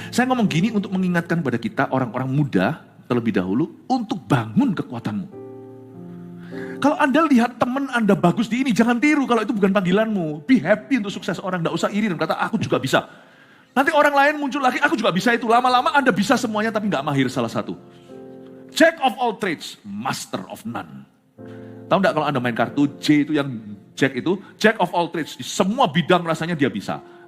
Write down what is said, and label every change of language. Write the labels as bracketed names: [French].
[Indonesian] Saya ngomong gini untuk mengingatkan kepada kita, orang-orang muda terlebih dahulu, untuk bangun kekuatanmu. Kalau Anda lihat teman Anda bagus di ini, jangan tiru kalau itu bukan panggilanmu. [English] Be happy [Indonesian] untuk sukses orang, gak usah iri dan kata, aku juga bisa. Nanti orang lain muncul lagi, aku juga bisa itu. Lama-lama Anda bisa semuanya tapi gak mahir salah satu. [English] Jack of all trades, master of none. [Indonesian] Tahu gak kalau Anda main kartu, J itu yang Jack itu, [English] Jack of all trades. [Indonesian] Di semua bidang rasanya dia bisa.